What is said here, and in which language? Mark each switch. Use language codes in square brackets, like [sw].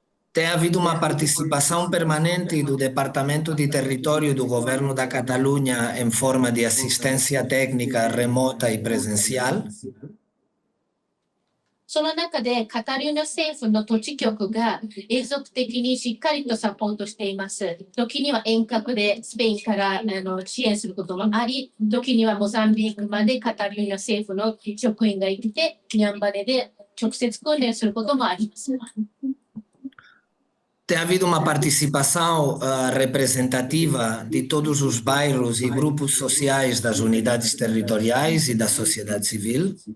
[pt] Tem havido uma participação permanente do Departamento de Território do Governo da Catalunha em forma de assistência técnica remota e presencial. [ja] その中でカタルーニャ政府の土地局が永続的にしっかりとサポートしています。時には遠隔でスペインから支援することもあり、時にはモザンビークまでカタルーニャ政府の職員が行ってニャンバネで直接訓練することもあります。 [pt] Tem havido uma participação representativa de todos os bairros e grupos sociais das unidades territoriais e da sociedade civil.